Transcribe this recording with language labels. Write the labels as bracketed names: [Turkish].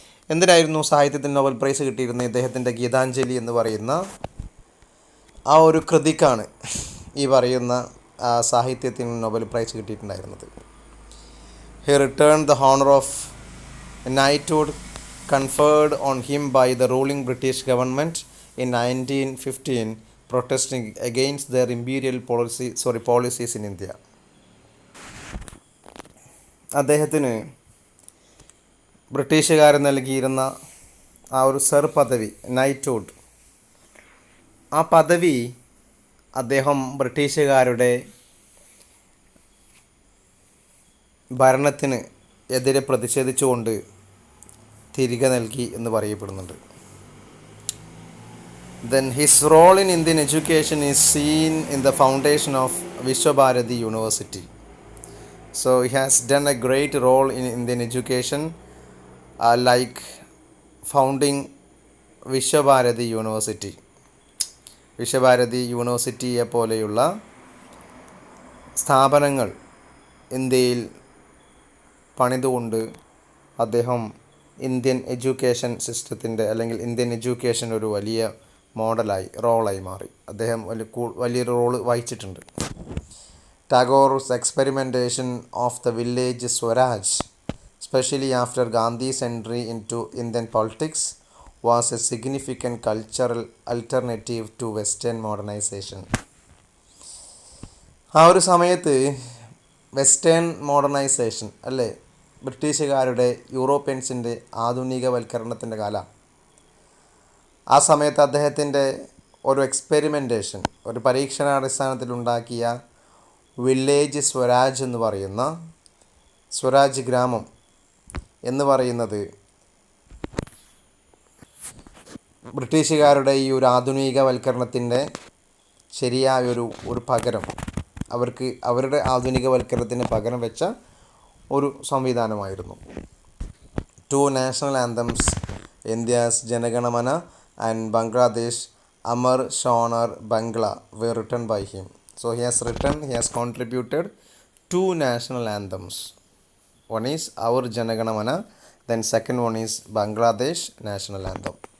[Malayalam] എന്തിനായിരുന്നു സാഹിത്യത്തിന് Nobel prize കിട്ടിയിരുന്നത്? ഇദ്ദേഹത്തിൻ്റെ ഗീതാഞ്ജലി എന്ന് പറയുന്ന ആ ഒരു കൃതിക്കാണ് ഈ പറയുന്ന സാഹിത്യത്തിന് Nobel prize കിട്ടിയിട്ടുണ്ടായിരുന്നത്. [English] He return the honour of knighthood conferred on him by the ruling British government in 1915, protesting against their imperial policies in India. [Malayalam] അദ്ദേഹത്തിന് ബ്രിട്ടീഷുകാർ നൽകിയിരുന്ന ആ ഒരു സർ പദവി, നൈറ്റ്ഹുഡ്, ആ പദവി അദ്ദേഹം ബ്രിട്ടീഷുകാരുടെ ഭരണത്തിന് എതിരെ പ്രതിഷേധിച്ചുകൊണ്ട് തിരികെ നൽകി എന്ന് പറയപ്പെടുന്നുണ്ട്. [English] Then his role in Indian education is seen in the foundation of Vishwabharati University. So he has done a great role in Indian education, like founding Vishwabharati University. [Malayalam] Visva Bharati യൂണിവേഴ്സിറ്റിയെ പോലെയുള്ള സ്ഥാപനങ്ങൾ ഇന്ത്യയിൽ പണിതുകൊണ്ട് അദ്ദേഹം ഇന്ത്യൻ എഡ്യൂക്കേഷൻ സിസ്റ്റത്തിൻ്റെ അല്ലെങ്കിൽ ഇന്ത്യൻ എഡ്യൂക്കേഷൻ ഒരു വലിയ റോളായി മാറി. അദ്ദേഹം വലിയൊരു റോള് വഹിച്ചിട്ടുണ്ട്. [English] Tagore's experimentation of the village swaraj, especially after Gandhi's entry into Indian politics, was a significant cultural alternative to Western modernization. [Malayalam] ആ ഒരു സമയത്ത് വെസ്റ്റേൺ മോഡേണൈസേഷൻ, അല്ലേ, ബ്രിട്ടീഷുകാരുടെ യൂറോപ്യൻസിൻ്റെ ആധുനികവൽക്കരണത്തിൻ്റെ കാലം. ആ സമയത്ത് അദ്ദേഹത്തിൻ്റെ ഒരു എക്സ്പെരിമെൻറ്റേഷൻ, ഒരു പരീക്ഷണാടിസ്ഥാനത്തിലുണ്ടാക്കിയ വില്ലേജ് സ്വരാജ് എന്ന് പറയുന്ന സ്വരാജ് ഗ്രാമം എന്ന് പറയുന്നത് ബ്രിട്ടീഷുകാരുടെ ഈ ഒരു ആധുനികവൽക്കരണത്തിൻ്റെ ശരിയായൊരു പകരം, അവരുടെ ആധുനികവൽക്കരണത്തിന് പകരം വെച്ച ഒരു സംവിധാനമായിരുന്നു. [English] 2 national anthems, India's Janaganamana and Bangladesh Amar Shonar Bangla, were written by him. So he has contributed 2 national anthems. One is our Janaganamana, then second one is Bangladesh national anthem.